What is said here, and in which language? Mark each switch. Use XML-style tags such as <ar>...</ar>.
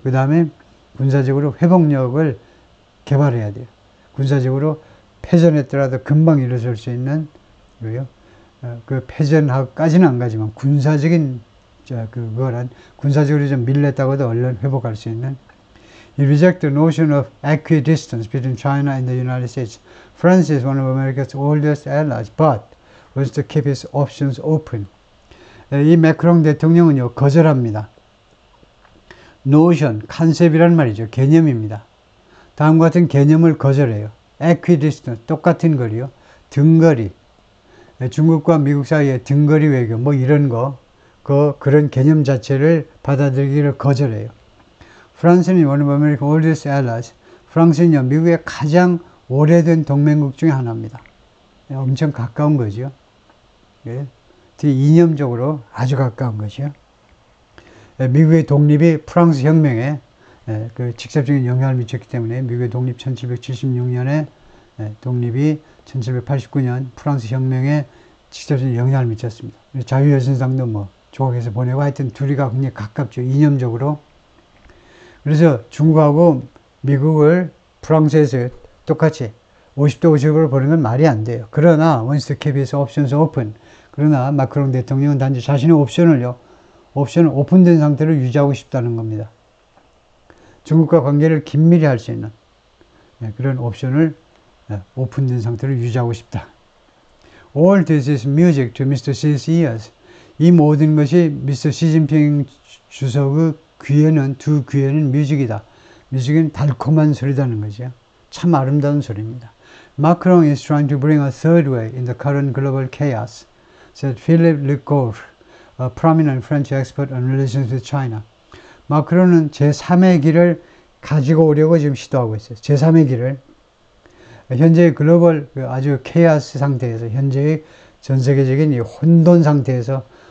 <ko>그 다음에 군사적으로 회복력을 개발해야 돼요. 군사적으로 패전했더라도 금방 일어설 수 있는, 그 패전까지는 안 가지만 군사적인, 그거란 군사적으로 좀 밀렸다고도 얼른 회복할 수 있는.</ko> <en>He rejects the notion of equidistance between China and the United States. France is one of America's oldest allies, but wants to keep its options open.</en> <ko>이 매크롱 대통령은요, 거절합니다. notion, 컨셉이란 말이죠. 개념입니다. 다음과 같은 개념을 거절해요. equidistance, 똑같은 거리요. 등거리. 중국과 미국 사이의 등거리 외교, 뭐 이런 거, 그런 개념 자체를 받아들이기를 거절해요. 프랑스는</ko> <en>one of America's oldest allies.</en> <ko>프랑스는요, 미국의 가장 오래된 동맹국 중에 하나입니다. 엄청 가까운 거죠. 예. 이념적으로 아주 가까운 것이요. 미국의 독립이 프랑스 혁명에 그 직접적인 영향을 미쳤기 때문에 미국의 독립 1776년에 독립이 1789년 프랑스 혁명에 직접적인 영향을 미쳤습니다. 자유여신상도 뭐 조각해서 보내고, 하여튼 둘이가 굉장히 가깝죠. 이념적으로. 그래서 중국하고 미국을 프랑스에서 똑같이 50대 50으로 보는 건 말이 안 돼요. 그러나</ko> <en>wants to keep its options open.</en> <ko>그러나 마크롱 대통령은 단지 자신의 옵션을 오픈된 상태로 유지하고 싶다는 겁니다. 중국과 관계를 긴밀히 할 수 있는 그런 옵션을 오픈된 상태로 유지하고 싶다.</ko> <en>All this is music to Mr. Xi's ears.</en> <ko>이 모든 것이 미스터 시진핑 주석의 두 귀에는 뮤직이다. 뮤직은 달콤한 소리다는 거죠. 참 아름다운 소리입니다.</ko> <en>Macron is trying to bring a third way in the current global chaos, said Philippe Lecour, a prominent French expert on relations with China.</en> <ko>마크론은 제3의 길을 가지고 오려고 지금 시도하고 있어요. 제3의 길을. 현재의 글로벌 아주 케이아스 상태에서, 현재의 전 세계적인 이 혼돈 상태에서요.</ko>